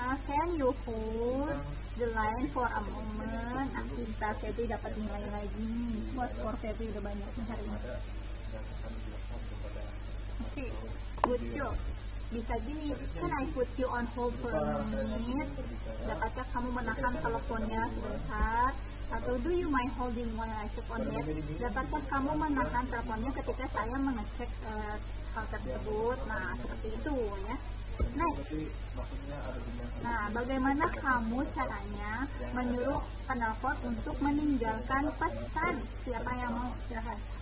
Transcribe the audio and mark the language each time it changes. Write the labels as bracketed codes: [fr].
[en] Can you hold the line for a moment? [id] Kita Febri dapat nilai lagi. Wah, skor Febri udah banyak nih hari ini. [en] Oke, good job. [id] Bisa gini, [en] can I put you on hold for a minute? [id] Dapatkah kamu menahan teleponnya sebentar? [en] Atau do you mind holding while I check on it? [id] Dapatkah kamu menahan teleponnya ketika saya mengecek hal tersebut? Nah, seperti itu ya. Next. Nah, bagaimana kamu caranya menyuruh penelpon untuk meninggalkan pesan? Siapa yang mau? Silahkan.